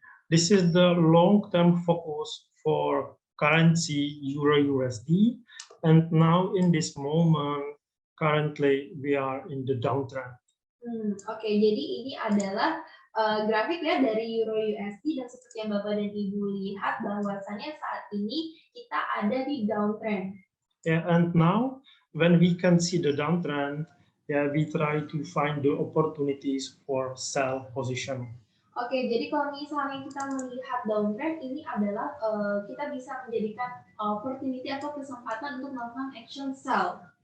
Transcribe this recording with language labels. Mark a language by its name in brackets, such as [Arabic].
[English] This is the long-term focus for currency Euro-USD, and now in this moment, currently we are in the downtrend. [Indonesian] Oke, jadi ini adalah grafik ya dari Euro-USD, dan seperti yang Bapak dan Ibu lihat bahwasannya saat ini kita ada di downtrend. [English] Yeah, and now when we can see the downtrend, yeah, we try to find the opportunities for sell position. [Indonesian] Oke, jadi kalau misalnya kita melihat downtrend, ini adalah kita bisa menjadikan opportunity atau kesempatan untuk melakukan action sell.